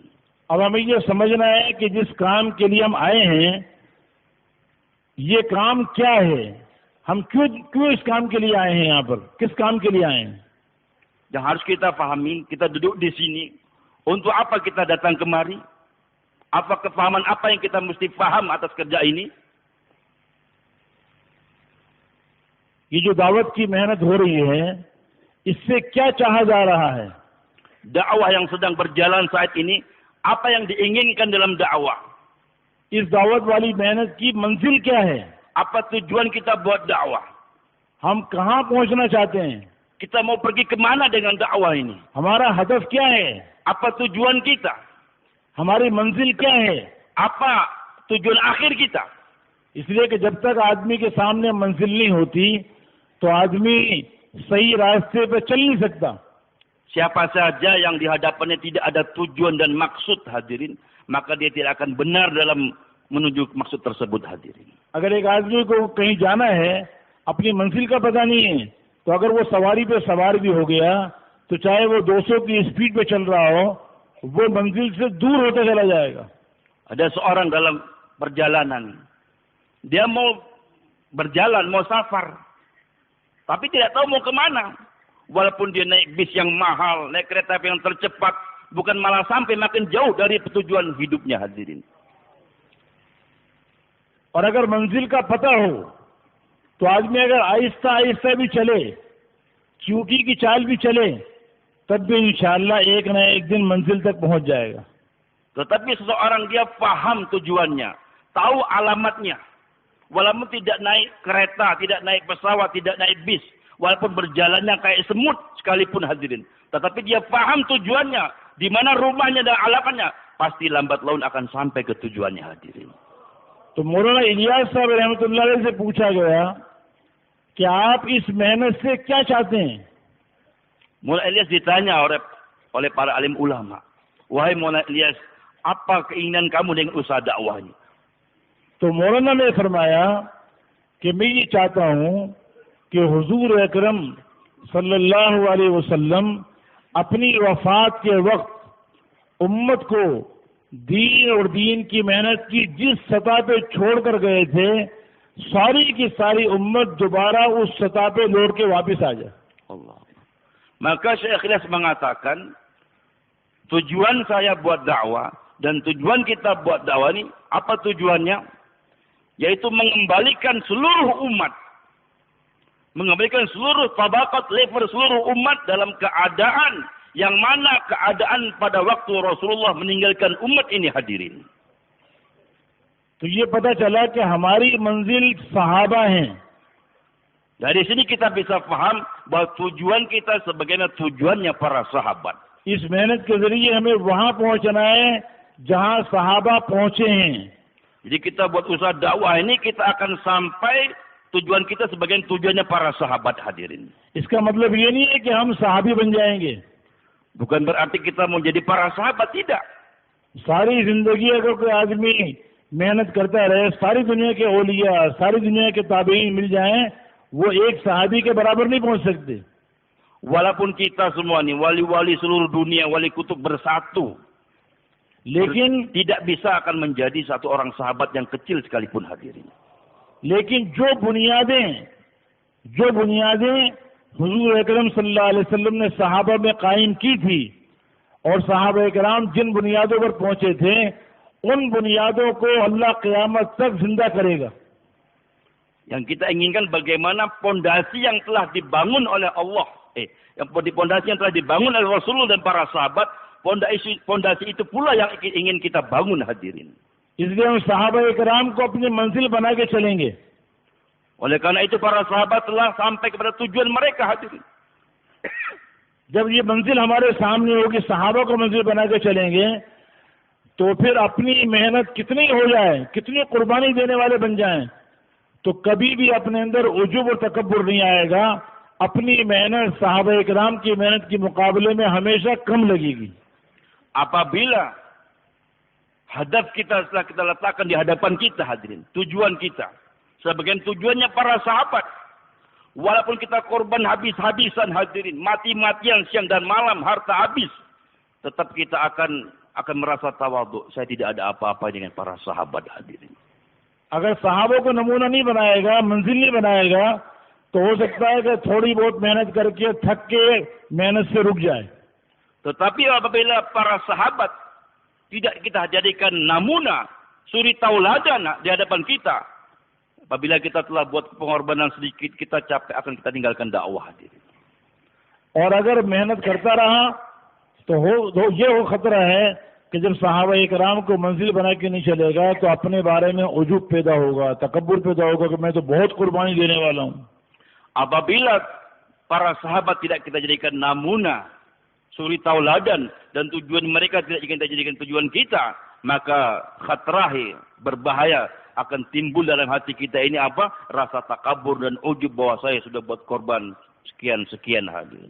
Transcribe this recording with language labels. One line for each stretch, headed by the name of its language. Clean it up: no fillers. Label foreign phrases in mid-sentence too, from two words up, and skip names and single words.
Hindi: अब हमें ये समझना है कि जिस काम के लिए हम आए हैं ये काम क्या है, हम क्यों इस काम के लिए आए हैं, यहाँ पर किस काम के लिए आए हैं।
Indonesian: Yang harus kita pahami, kita duduk di sini, untuk apa kita datang kemari? Apa kefahaman apa yang kita mesti paham atas kerja ini?
Hindi: ये जो दावत की मेहनत हो रही है इससे क्या चाहा जा रहा है।
Indonesian: Dakwah yang sedang berjalan saat ini, apa yang diinginkan dalam dakwah?
Hindi: इस दावत वाली मेहनत की मंजिल क्या है।
Indonesian: Apa tujuan kita buat dakwah?
Hindi: हम कहाँ पहुँचना चाहते हैं।
Indonesian: Kita mau pergi kemana dengan dakwah ini?
Hindi: हमारा हदफ क्या है।
Indonesian: Apa tujuan kita?
Hindi: हमारी मंजिल क्या है।
Indonesian: Apa tujuan akhir kita?
Hindi: इसलिए कि जब तक आदमी के सामने मंजिल नहीं होती तो आदमी सही रास्ते पर चल नहीं सकता।
Indonesian: Siapa saja yang di hadapannya tidak ada tujuan dan maksud hadirin, maka dia tidak akan benar dalam menuju maksud tersebut hadirin.
Hindi: अगर एक आदमी को कहीं जाना है, अपनी मंजिल का पता नहीं है, तो अगर वो सवारी पे सवार भी हो गया तो चाहे वो 200 की स्पीड पे चल रहा हो, वो मंजिल से दूर होता चला जाएगा।
Indonesian: Ada seorang dalam perjalanan, dia mau berjalan, mau safar, tapi tidak tahu mau kemana. Walaupun dia naik bis yang mahal, naik kereta api yang tercepat, bukan malah sampai makin jauh dari tujuan hidupnya hadirin.
Hindi: और अगर मंजिल का पता हो तो आदमी अगर आहिस्ता आहिस्ता भी चले, चूटी की चाल भी चले, तब भी
Arabic: إن شاء الله
Hindi: एक न एक दिन मंजिल तक पहुंच जाएगा।
Indonesian: Tetapi seseorang dia paham tujuannya, tahu alamatnya, walaupun tidak naik kereta, tidak naik pesawat, tidak naik bis, walaupun berjalannya kayak semut sekalipun hadirin, tetapi dia paham tujuannya, di mana rumahnya dan alamatnya, pasti lambat laun akan sampai ke tujuannya hadirin.
Hindi: तो मौलाना इलियास साहब
Arabic: رحمة الله عليه
Hindi: से पूछा गया कि आप इस मेहनत से क्या चाहते हैं?
Indonesian: Maulana Ilyas ditanya oleh para alim ulama, wahai Maulana Ilyas, apa keinginan kamu dengan usaha dakwah ini?
Hindi: तो मौलाना ने फरमाया कि मैं ये चाहता हूँ कि हुजूर अकरम
Arabic: صلى الله عليه وسلم
Hindi: अपनी वफात के वक्त उम्मत को दीन और दीन की मेहनत की जिस सतह पे छोड़ कर गए थे, सारी की सारी उम्मत दोबारा उस सतह पे लौट के वापस आ जाए. Allah.
Indonesian: Maka Syekh Ilyas mengatakan, tujuan saya buat dakwah dan tujuan kita buat dakwah ini, apa tujuannya? Yaitu mengembalikan seluruh umat, mengembalikan seluruh tabakat level seluruh umat dalam keadaan yang mana keadaan pada waktu Rasulullah meninggalkan umat ini hadirin.
Hindi: तो ये पता चला कि हमारी मंजिल सहाबा हैं.
Indonesian: Dari sini kita bisa paham bahwa tujuan kita sebagaimana tujuannya para sahabat.
Hindi: इस मेहनत के जरिए हमें वहां पहुंचना है जहां सहाबा पहुंचे हैं.
Indonesian: Jadi kita buat usaha dakwah ini, kita akan sampai tujuan kita sebagaimana tujuannya para sahabat hadirin.
Hindi: इसका मतलब ये नहीं है कि हम सहाबी बन जाएंगे.
Indonesian: Bukan berarti kita mau jadi para sahabat, tidak.
Hindi: सारी जिंदगी अगर कोई आदमी मेहनत करता रहे, सारी दुनिया के औलिया, सारी दुनिया के ताबईन मिल जाएं, वो एक सहाबी के बराबर नहीं पहुंच सकते.
Indonesian: Walaupun kita semua nih wali-wali seluruh dunia, wali kutub bersatu,
Hindi: लेकिन
Indonesian: tidak bisa akan menjadi satu orang sahabat yang kecil sekalipun hadirin.
Hindi: लेकिन जो बुनियादें हुजूर अकरम
Arabic: صلى الله عليه وسلم
Hindi: ने सहाबा में कायम की थी और सहाबा किराम जिन बुनियादों पर पहुंचे थे, उन बुनियादों को अल्लाह क़यामत तक जिंदा करेगा.
Indonesian: Yang kita inginkan bagaimana pondasi yang telah dibangun oleh Allah, pondasi yang telah dibangun oleh Rasulullah dan para sahabat, pondasi itu pula yang ingin kita bangun hadirin.
Hindi: इसलिए हम सहाबा किराम को अपनी मंजिल बना के चलेंगे.
Indonesian: Oleh karena itu para sahabat telah sampai kepada tujuan mereka hadirin.
Hindi: जब ये मंजिल हमारे सामने होगी, सहाबा को मंजिल बना के चलेंगे, तो फिर अपनी मेहनत कितनी हो जाए, कितनी कुर्बानी देने वाले बन जाएं, तो कभी भी अपने अंदर उजूब और तकब्बुर नहीं आएगा. अपनी मेहनत सहाबा किराम की मेहनत के मुकाबले में हमेशा कम लगेगी.
Indonesian: Apabila hadaf kita setelah kita letakkan di hadapan kita hadirin, tujuan kita sebagian tujuannya para sahabat, walaupun kita korban habis-habisan hadirin, mati-matian siang dan malam, harta habis, tetap kita akan merasa tawadhu. Saya tidak ada apa-apa dengan para sahabat hadirin.
Hindi: अगर सहाबों को नमूना नहीं बनाएगा, मंजिल नहीं बनाएगा, तो हो सकता है कि थोड़ी बहुत मेहनत करके थक के मेहनत से रुक जाए.
Indonesian: Tetapi apabila para sahabat tidak kita jadikan namuna, suri tauladan di hadapan kita, apabila kita telah buat pengorbanan sedikit, kita capek, akan kita tinggalkan dakwah hadirin.
Hindi: और अगर मेहनत करता रहा तो ये खतरा है कि जब सहाबा किराम को मंजिल बना के नहीं चलेगा, तो अपने बारे में उजूब पैदा होगा, तकब्बुर पैदा होगा कि मैं तो बहुत कुर्बानी देने वाला हूँ.
Indonesian: Apabila para sahabat tidak kita jadikan namuna, suri tauladan, dan tujuan mereka tidak kita jadikan tujuan kita, maka khatrahi, berbahaya akan timbul dalam hati kita ini apa? Rasa takabur dan ujub bahwa saya sudah buat korban sekian-sekian hadirin.